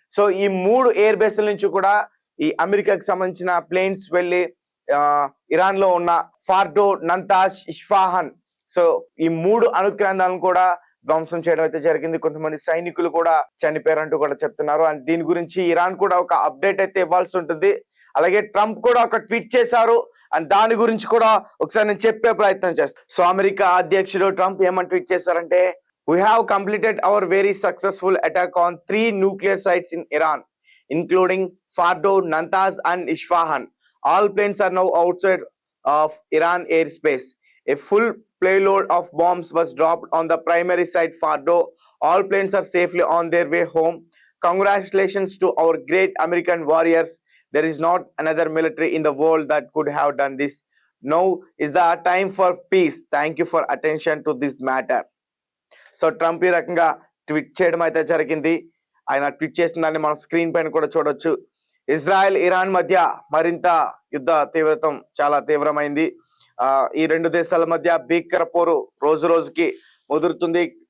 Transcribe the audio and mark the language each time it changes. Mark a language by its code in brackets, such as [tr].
[te] So ఈ 3 air బేస్ల నుంచి కూడా ఈ అమెరికాకి సంబంధించిన ప్లేన్స్ వెళ్ళి ఇరాన్ లో ఉన్న ఫార్డో, నంతాష్, ఇస్ఫాహాన్, సో ఈ 3 అణు కేంద్రాలను కూడా ధ్వంసం చేయడం అయితే జరిగింది. కొంతమంది సైనికులు కూడా చనిపోయారంటూ కూడా చెప్తున్నారు. అండ్ దీని గురించి ఇరాన్ కూడా ఒక అప్డేట్ అయితే ఇవ్వాల్సి ఉంటుంది. అలాగే ట్రంప్ కూడా ఒక ట్వీట్ చేశారు. అండ్ దాని గురించి కూడా ఒకసారి నేను చెప్పే ప్రయత్నం చేస్తాను. సో అమెరికా అధ్యక్షుడు ట్రంప్ ఏమని ట్వీట్ చేశారంటే, [en] we have completed our very successful attack on 3 nuclear sites in Iran, including Fordo, Natanz and Isfahan. All planes are now outside of Iran airspace. A full payload of bombs was dropped on the primary site Fordo. All planes are safely on their way home. Congratulations to our great American warriors. There is not another military in the world that could have done this. Now is the time for peace. Thank you for attention to this matter. [te] So Trump ఈ రకంగా tweet చేయడం అయితే జరిగింది. ఆయన tweet చేసిన దాన్ని మనం screen పైన కూడా చూడొచ్చు. ఇజ్రాయెల్ ఇరాన్ మధ్య మరింత యుద్ధ తీవ్రతం చాలా తీవ్రమైంది. ఈ 2 దేశాల మధ్య భీకర పోరు రోజు రోజుకి ముదురుతుంది.